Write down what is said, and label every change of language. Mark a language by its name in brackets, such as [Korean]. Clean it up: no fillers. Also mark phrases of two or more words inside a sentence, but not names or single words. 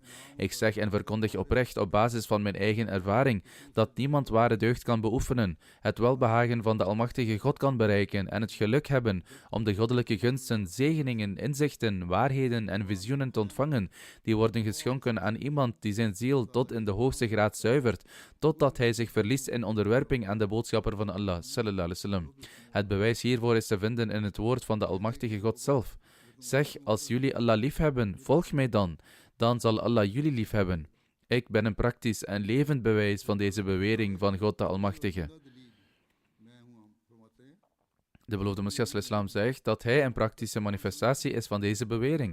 [Dutch] Ik zeg en verkondig oprecht op basis van mijn eigen ervaring dat niemand ware deugd kan beoefenen, het welbehagen van de Almachtige God kan bereiken en het geluk hebben om de goddelijke gunsten, zegeningen, inzichten, waarheden en visioenen te ontvangen, die worden geschonken aan iemand die zijn ziel tot in de hoogste graad zuivert, totdat hij zich verliest in onderwerping aan de boodschapper van Allah, [Arabic] صلى الله عليه وسلم. [Dutch] Het bewijs hiervoor is te vinden in het woord van de Almachtige God zelf. Zeg, als jullie Allah liefhebben, volg mij dan zal Allah jullie liefhebben. Ik ben een praktisch en levend bewijs van deze bewering van God de Almachtige. De beloofde Messias ﷺ zegt dat hij een praktische manifestatie is van deze bewering.